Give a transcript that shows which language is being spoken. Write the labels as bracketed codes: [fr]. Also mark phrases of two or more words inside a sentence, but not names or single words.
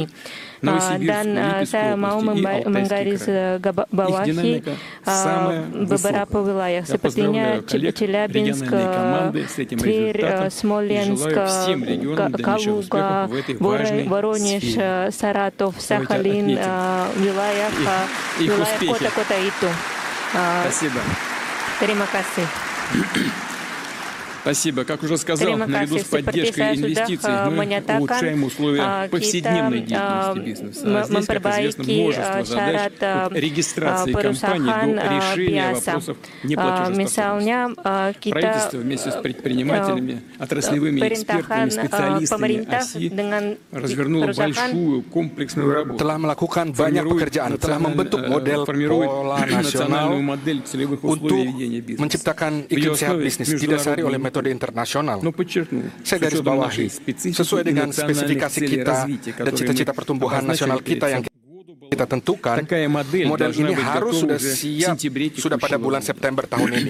[id] Dan saya mau menggarisbawahi beberapa wilayah sepertinya Chelyabinsk, Tver, Smolensk, Kaluga, Voronezh, Saratov, Sakhalin, wilayah kota-kota itu. Terima kasih. [ru] Спасибо. Как уже сказал, наряду с поддержкой инвестиций мы улучшаем условия повседневной деятельности бизнеса. А здесь, как известно, множество задач от регистрации компаний до решения вопросов неплатежеспособности. Правительство вместе с предпринимателями, отраслевыми экспертами, специалистами ОСИ развернуло большую комплексную работу. [id] Telah melakukan banyak pekerjaan, telah membentuk model pola nasional untuk menciptakan iklim sehat bisnis didasari oleh metode metode internasional. Saya garis bawahi, sesuai dengan spesifikasi kita dan cita-cita pertumbuhan nasional kita yang kita tentukan, model ini harus sudah siap sudah pada bulan September tahun ini.